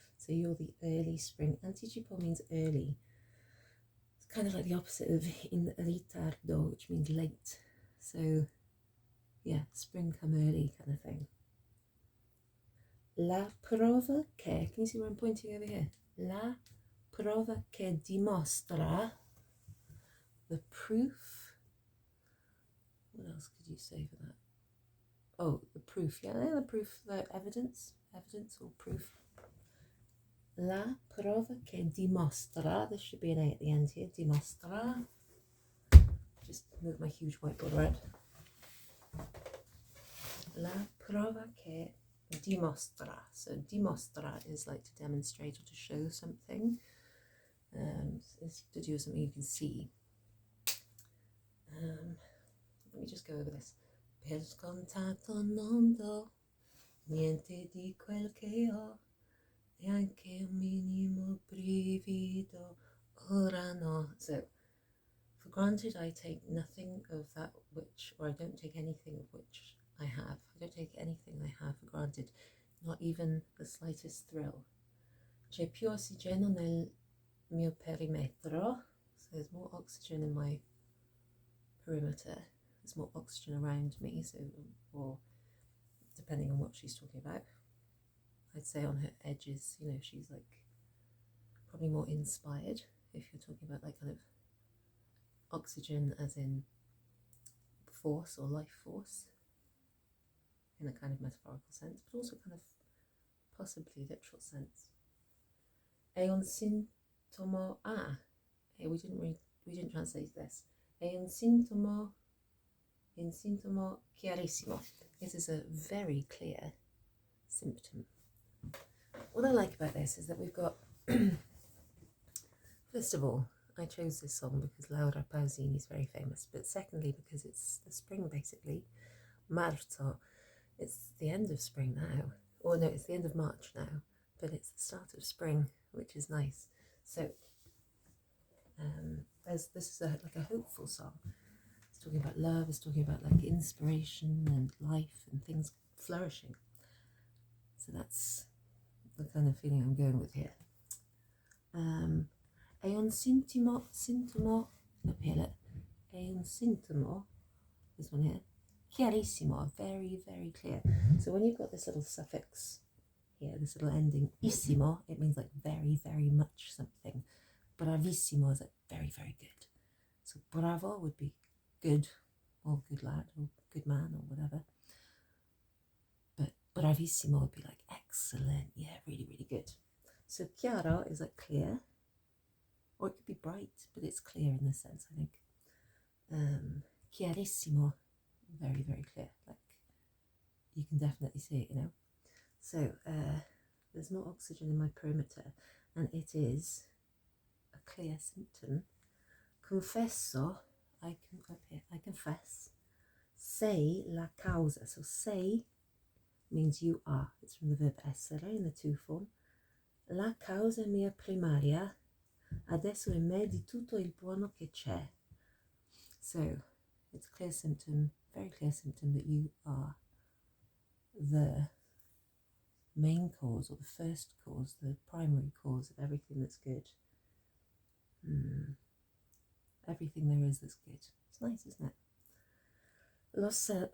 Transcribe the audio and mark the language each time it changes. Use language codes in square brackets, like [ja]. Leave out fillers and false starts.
[en] So you're the early spring. Anticipo means early. It's kind of like the opposite of in ritardo, which means late. So yeah, spring come early kind of thing. [it] La prova che, [en] can you see where I'm pointing over here? [it] La prova che dimostra, [en] the proof. [it] What else could you say for that? Oh, the proof, yeah, the proof, the evidence or proof. La prova che dimostra, [en] there should be an A at the end here, dimostra. Just move my huge whiteboard around. [it] La prova che dimostra. [en] So dimostra is like to demonstrate or to show something. It's to do with something you can see. Let me just go over this. [it] Per scontato non do niente di quel che ho, neanche un minimo brivido, ora no. [en] So, for granted I take nothing of that which, or I don't take anything of which I have. I don't take anything I have for granted, not even the slightest thrill. [it] C'è più ossigeno nel mio perimetro, [en] so there's more oxygen in my perimeter. There's more oxygen around me, so, or depending on what she's talking about, I'd say on her edges, you know, she's like probably more inspired if you're talking about like kind of oxygen as in force or life force in a kind of metaphorical sense, but also kind of possibly literal sense. [it] È un sintomo, [en] we didn't translate this. [it] È un sintomo chiarissimo. [en] This is a very clear symptom. What I like about this is that we've got, first of all, I chose this song because Laura Pausini is very famous, but secondly because it's the spring basically. Marzo, it's the end of spring now, or no, it's the end of March now, but it's the start of spring, which is nice. So this is like a hopeful song. It's talking about love, it's talking about like inspiration and life and things flourishing. So that's the kind of feeling I'm going with here. [it] È un sintomo, è un sintomo, [en] this one here, [it] chiarissimo, [en] very, very clear. So when you've got this little suffix here, this little ending, issimo, it means like very, very much something. Bravissimo is like very, very good. So bravo would be good, or good lad, or good man, or whatever. But bravissimo would be like excellent, yeah, really, really good. So chiaro is like clear, or it could be bright, but it's clear in this sense, I think. Chiarissimo, very, very clear, like you can definitely see it, you know. So there's more oxygen in my perimeter, and it is a clear symptom. Confesso, I confess. [it] Sei la causa. [en] So sei means you are. It's from the verb essere in the to form. [it] La causa mia primaria adesso è me di tutto il buono che c'è. [en] So it's a clear symptom, very clear symptom that you are the main cause, or the first cause, the primary cause of everything that's good. Everything there is that's good. It's nice, isn't it?